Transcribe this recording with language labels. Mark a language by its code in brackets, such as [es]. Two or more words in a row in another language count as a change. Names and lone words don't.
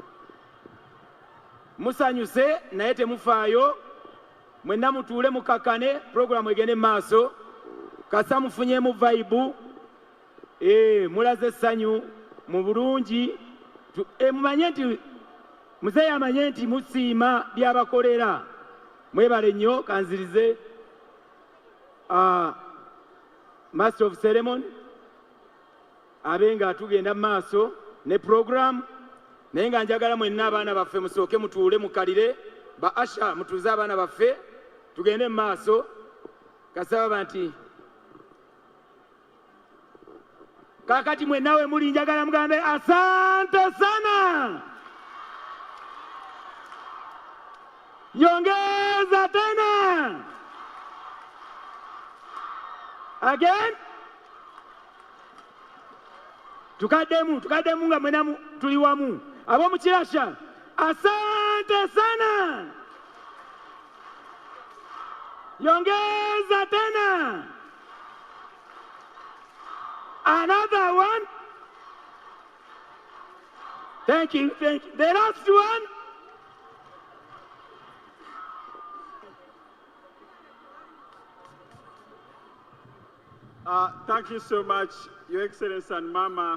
[lg] musanyuse naye temufaayo mwenna mutuule mukakkane puroguramu egende mu maaso kasa mufunyeemu vaibu mulaze essanyu mu bulungi mumanye nti muzeeyi amanye nti musiima byabakolera mwebale nnyo kanzirize [en] master of ceremony [lg] abenga atugenda mu maaso ne program naye nga njagala mwenna abaana baffe musooke mutuule mukalire ba asha mutuuze abaana baffe tugende mu maaso kasaba nti kakati mwenna we muli njagala mugambe [sw] asante sana nyongeza tena [lg] again tukaddemu nga mwena tuli wamu ab'omu kirasha [sw] asante sana yongeza tena [en] another one thank you the last one Thank you so much, Your Excellency and Mama.